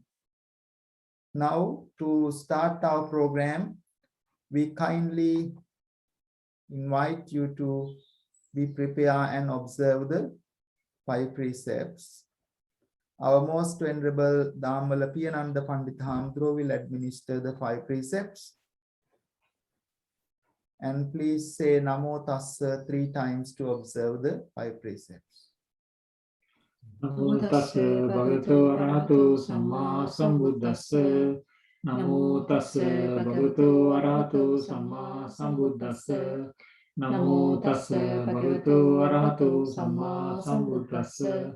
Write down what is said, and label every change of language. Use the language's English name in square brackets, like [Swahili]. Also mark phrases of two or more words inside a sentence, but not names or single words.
[English] Now, to start our program, we kindly invite you to be prepared and observe the 5 precepts. Our most venerable Dhammala Piyananda Pandita Hamdro will administer the 5 precepts. And please say [Pali] Namo Tassa [English] 3 times to observe the 5 precepts. [Pali] Namo tassa bhagavato arahato samma sambuddhassa. Namo tassa bhagavato arahato samma sambuddhassa. Namo tassa bhagavato arahato samma sambuddhassa.